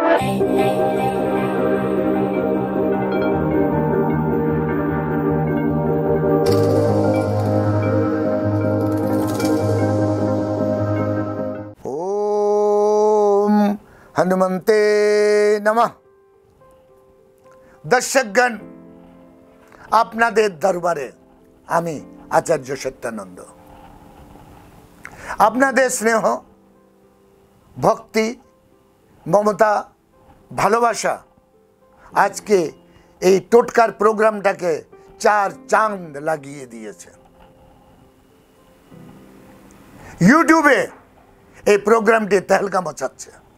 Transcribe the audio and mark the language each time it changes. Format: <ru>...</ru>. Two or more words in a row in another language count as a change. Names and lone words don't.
<sa>ओम हनुमते नमः।</sa> <bn>দর্শকগণ, আপনাদের দরবারে আমি আচার্য সত্যানন্দ আপনাদের স্নেহ ভক্তি মমতা ভালোবাসা আজ কে এই টোটকার প্রোগ্রামটাকে</bn> <hi>चार चाँद</hi> <bn>লাগিয়ে দিয়েছে। ইউটিউবে এই প্রোগ্রামটি তেহলকা মচাচ্ছে।</bn>